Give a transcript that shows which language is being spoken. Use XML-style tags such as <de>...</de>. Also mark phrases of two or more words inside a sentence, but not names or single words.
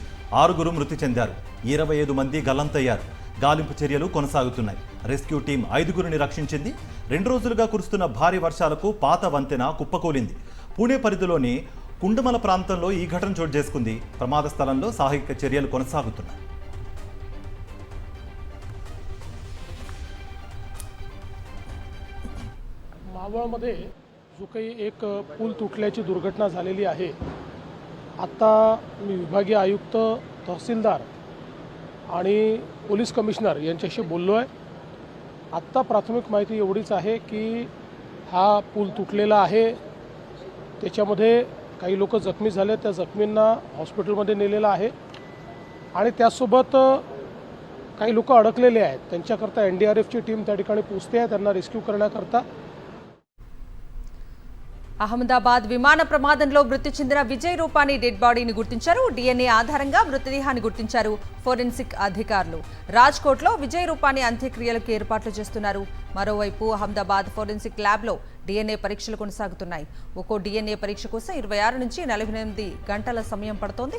<te>6 మృతి చెందారు. 25 మంది గల్లంతయ్యారు. గాలింపు చర్యలు కొనసాగుతున్నాయి. రెస్క్యూ టీం 5 రక్షించింది. 2 రోజులుగా కురుస్తున్న భారీ వర్షాలకు పాత వంతెన కుప్పకూలింది. పూణే పరిధిలోని కుండమల ప్రాంతంలో ఈ ఘటన చోటు చేసుకుంది. ప్రమాద స్థలంలో సహాయక చర్యలు కొనసాగుతున్నాయి.</te> <mr>मावळमध्ये जो काही एक पूल तुटल्याची दुर्घटना झालेली आहे, आत्ता मी विभागीय आयुक्त, तहसीलदार आणि पोलीस कमिशनर यांच्याशी बोललो आहे. आत्ता प्राथमिक माहिती एवढीच आहे की हा पूल तुटलेला आहे. त्याच्यामध्ये काही लोक जखमी झाले. त्या जखमींना हॉस्पिटलमध्ये नेलेलं आहे आणि त्यासोबत काही लोक अडकलेले आहेत. त्यांच्याकरता NDRFची टीम त्या ठिकाणी पोहोचते आहे त्यांना रेस्क्यू करण्याकरता.</mr> <te>అహ్మదాబాద్ విమాన ప్రమాదంలో మృతి చెందిన విజయ్ రూపానీ డెడ్ బాడీని గుర్తించారు. DNA ఆధారంగా మృతదేహాన్ని గుర్తించారు ఫోరెన్సిక్ అధికారులు. రాజ్కోట్లో విజయ్ రూపానీ అంత్యక్రియలకు ఏర్పాట్లు చేస్తున్నారు. మరోవైపు అహ్మదాబాద్ ఫోరెన్సిక్ ల్యాబ్లో DNA పరీక్షలు కొనసాగుతున్నాయి. ఒక్కో DNA పరీక్ష కోసం 26 నుంచి 48 గంటల సమయం పడుతోంది.</te>